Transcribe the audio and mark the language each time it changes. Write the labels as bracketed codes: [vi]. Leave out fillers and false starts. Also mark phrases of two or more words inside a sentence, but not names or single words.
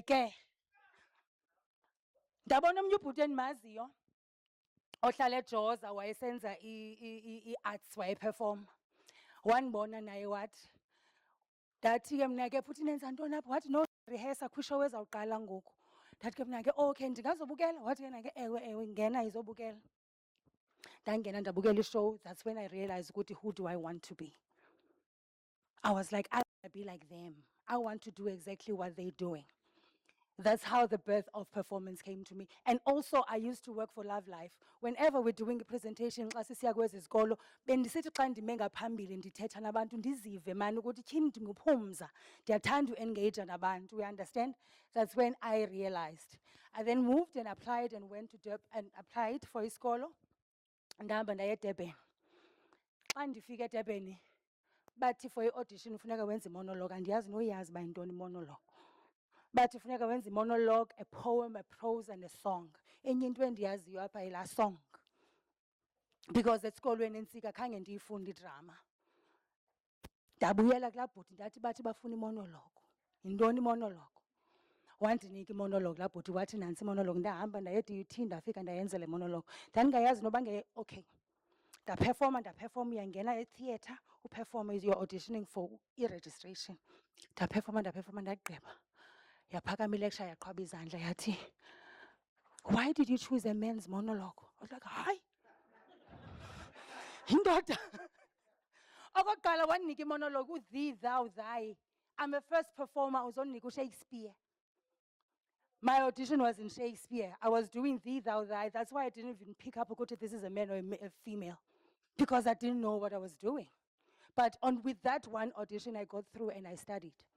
[xh] Ndabona omnye ubhuti endimaziyo, ohlala eJoza wayesenza i-arts wayeperform. Wanibona naye wathi, ndathi ke mna ke futhi nenza ntoni apha? Wathi no, rehearsa kwishow ezawuqala ngoku. Ndathi ke mna ke okay, ndingazobukela? Wathi yena ke ewe ngena izobukela. Ndangena ndabukela ishow. [en] That's when I realized ukuthi who do I want to be? I was like, I want to be like them. I want to do exactly what they're doing. That's how the birth of performance came to me. And also, I used to work for Love Life. Whenever we're doing a presentation, [xh] xa sisiya kwezi zikolo, bendisithi xa ndime ngaphambili ndithetha nabantu ndizive mani ukuthi tyhini ndinguphumza. Ndiyathanda uengage nabantu, [en] you understand? That's when I realized. I then moved and applied and went to and applied for isikolo. [xh] Ndahamba ndaya eDurban. Xa ndifika eDurban, bathi for i-audition ufuneka wenze monologue. Andiyazi noyazi uba yintoni monologue. Bathi funeka wenze [en] monologue, a poem, a prose, and a song. [xh] Enye into endiyaziyo apha yilaa song. Because esikolweni entsika khange ndiyifunde idrama. Ndabuyela kulaa bhuti ndathi bathi bafuna imonologue. Yintoni imonologue? Wandinika imonologue laa bhuti wathi nantsi imonologue. Ndahamba ndaya e-DAY3 ndafika ndayenza le monologue. Ndandingayazi noba okay. Ndaperforma, uyangena etheatre, uperforma, [en] you're auditioning for i-registration. [xh] Ndaperforma, ndagqiba. Yaphakama ilecture yaqhwaba izandla yathi, [en] why did you choose a men's monologue? I was like, [xh] hayi, indoda. Okokuqala wandinika imonologue uthee, [en] thou, thy. I'm a first performer, uzondinika uShakespeare. My audition was in Shakespeare. I was doing thee, thou, thy. That's why I didn't even pick up if this is a man or a female, because I didn't know what I was doing. But with that one audition, I got through and I studied.